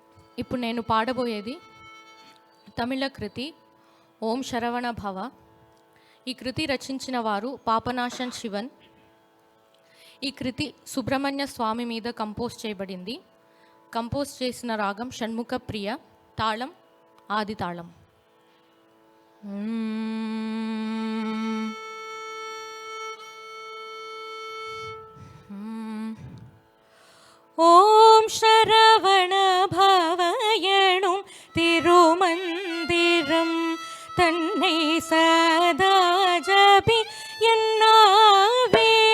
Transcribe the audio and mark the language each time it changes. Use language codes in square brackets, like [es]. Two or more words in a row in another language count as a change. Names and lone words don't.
[te] ఇప్పుడు నేను పాడబోయేది తమిళ కృతి ఓం శరవణ భవ. ఈ కృతి రచించిన వారు పాపనాశన్ శివన్. ఈ కృతి సుబ్రహ్మణ్య స్వామి మీద కంపోజ్ చేయబడింది. కంపోజ్ చేసిన రాగం షణ్ముఖ ప్రియ, తాళం ఆది తాళం. [ta] ஓம் சரவண பவயணும் திருமந்திரம் தன்னை சதா ஜபி என்னாவே.